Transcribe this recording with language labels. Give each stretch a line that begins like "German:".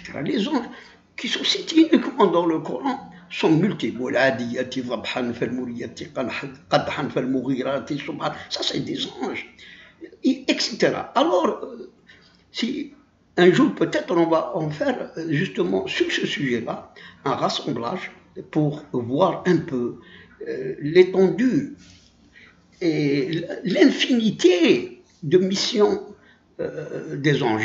French: Les anges qui sont cités uniquement dans le Coran sont multiples.
Arabic: والعاديات ضبحا فالموريات قدحا فالمغيرات صبحا.
French: Ça c'est des anges, etc. Alors, si un jour peut-être on va en faire justement sur ce sujet-là un rassemblage pour voir un peu l'étendue et l'infinité de missions des anges.